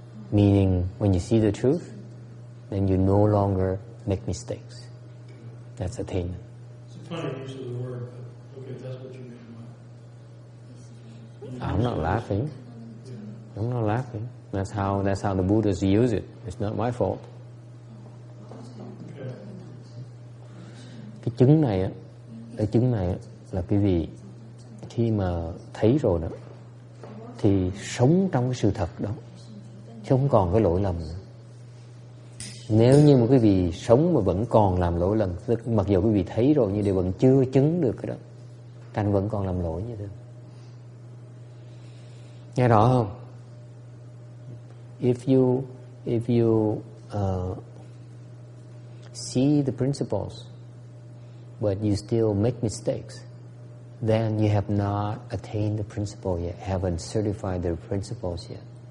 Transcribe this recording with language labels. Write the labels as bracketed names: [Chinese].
[English] Meaning when you see the truth, then you no longer make mistakes. That's attainment. It's a funny use of the word, but okay, that's what you mean by it. I'm not laughing. I'm not laughing. That's how the Buddhas use it. It's not my fault. Okay. [Vietnamese] Cái chứng này á, cái chứng này á là quý vị khi mà thấy rồi đó thì sống trong cái sự thật đó, chứ không còn cái lỗi lầm nữa. Nếu như mà quý vị sống mà vẫn còn làm lỗi lầm, mặc dù quý vị thấy rồi nhưng đều vẫn chưa chứng được cái đó, thành vẫn còn làm lỗi như thế. Nghe rõ không? [English] If you see the principles, but you still make mistakes, then you have not attained the principle yet, haven't certified the principles yet.